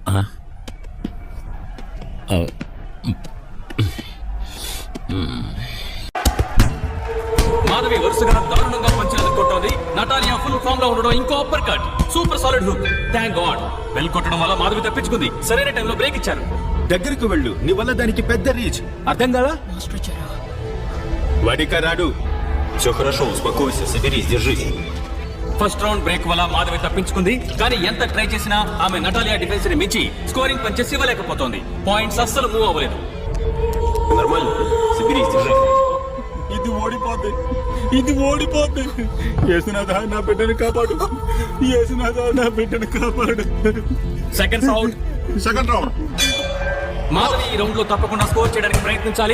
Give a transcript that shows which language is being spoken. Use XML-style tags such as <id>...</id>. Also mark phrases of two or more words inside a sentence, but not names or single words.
<te>మాధవి వరుసగా దారుణంగా పంచులు కొట్టోంది. నటాలియా</te> <en>full form</en> <te>లో ఉండడం, ఇంకో</te> <en>upper cut, super solid hook. thank god,</en> <te>వెల్ కొట్టడం వల్ల మాధవి తప్పించుకుంది. సరైన టైంలో బ్రేక్ ఇచ్చారు. దగ్గరకు వెళ్ళు, నీ వల్ల దానికి పెద్ద రీచ్. అర్థం కదా? వడికరాడు.</te> <ru>Все хорошо, успокойся, соберись, держись.</ru> <te>ఫస్ట్ రౌండ్ బ్రేక్ వల్ల మాధవి తప్పించుకుంది. కానీ ఎంత ట్రై చేసినా ఆమె నటాలియా డిఫెన్స్ ని మించి</te> <en>scoring punches</en> <te>ఇవ్వలేకపోతోంది. పాయింట్స్ అస్సలు మూవ్ అవ్వలేదు.</te> <ru>Нормально? Соберись, держись.</ru> <te>ఇది ఓడిపోద్ది. ఇది ఓడిపోద్ది. యేసునాథ నా బిడ్డను కాపాడు, యేసునాథ నా బిడ్డను కాపాడు.</te> <en>seconds out. second round.</en> <te>మాధవి ఈ రౌండ్ లో తప్పకుండా స్కోర్ చేయడానికి ప్రయత్నించాలి.</te>